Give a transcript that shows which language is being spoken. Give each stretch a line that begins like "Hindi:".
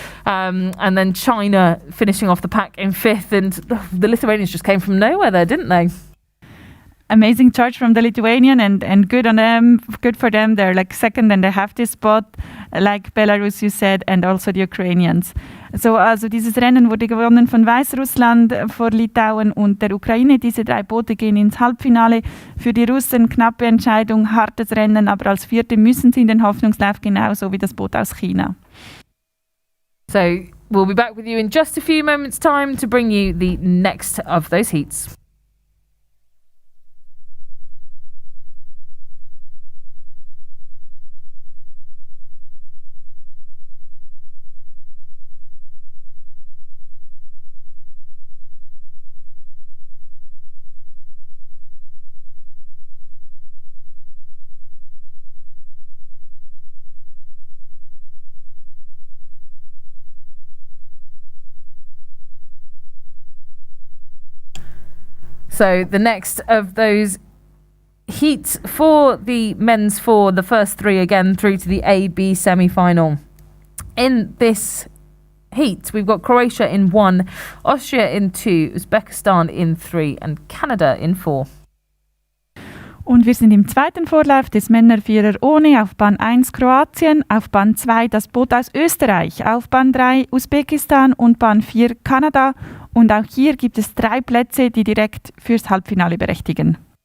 English: And then China finishing off the pack in 5th, and the Lithuanians just came from nowhere there, didn't they? Amazing charge from the Lithuanian, and good on them, good for them. They're like second and they have this spot, like Belarus, you said, and also the Ukrainians.
German: So, also dieses Rennen wurde gewonnen von Weißrussland vor Litauen und der Ukraine. Diese 3 Boote gehen ins Halbfinale. Für die Russen knappe Entscheidung, hartes Rennen, aber als Vierte müssen sie in den Hoffnungslauf, genauso wie das Boot aus China.
English: So we'll be back with you in just a few moments' time to bring you the next of those heats. So the next of those heats for the men's 4, the first 3 again through to the AB semi-final. in this heat, we've got Croatia in 1, Austria in 2, Uzbekistan in 3 and Canada in 4.
German: Und wir sind im zweiten Vorlauf des Männervierer ohne. Auf Bahn 1 Kroatien, auf Bahn 2 das Boot aus Österreich, auf Bahn 3 Usbekistan und Bahn 4 Kanada. Und auch hier gibt es 3 Plätze, die direkt fürs Halbfinale berechtigen.